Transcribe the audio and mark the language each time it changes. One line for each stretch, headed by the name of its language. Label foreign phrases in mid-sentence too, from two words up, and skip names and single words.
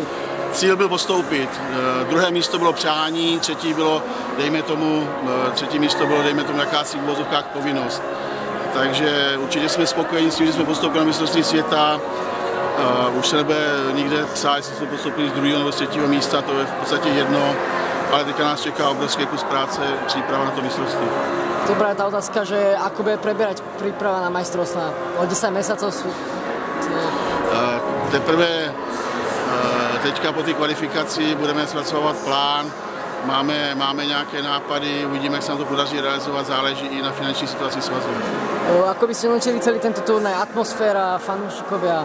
Czech: Cíl byl postoupit, druhé místo bylo přání, třetí místo bylo, dejme tomu, jakási v uvozovkách povinnost. Takže určitě jsme spokojení s tím, že jsme postoupili na mistrovství světa. Už se nebude nikde psát, jestli jsme postoupili z 2. nebo z 3. místa, to je v podstatě jedno, ale teďka nás čeká obrovský kus práce, příprava na to mistrovství. Dobrá,
Slovak: tá otázka, že ako bude preberať príprava na majstrovstvá? O 10 mesiacov sú...
Czech: Teprve teďka po té kvalifikaci budeme zpracovat plán, máme nějaké nápady, uvidíme, jak se nám to podaří realizovat, záleží i na finanční situaci svazu.
Slovak: Ako by ste hodnotili celý tento turnaj, atmosféra, fanúšikovia?